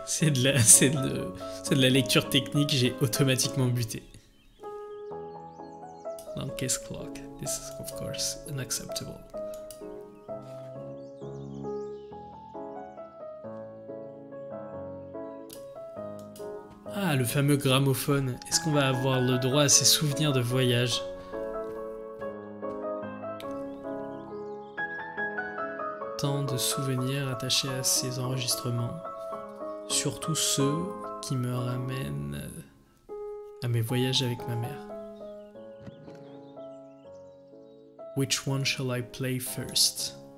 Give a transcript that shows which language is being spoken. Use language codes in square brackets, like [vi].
[fr] C'est de la lecture technique, j'ai automatiquement buté. [en] Longest clock. This is of course unacceptable. [fr] Ah, le fameux gramophone. Est-ce qu'on va avoir le droit à ces souvenirs de voyage? Tant de souvenirs attachés à ces enregistrements. Surtout ceux qui me ramènent à mes voyages avec ma mère. [en] Which one shall I play first?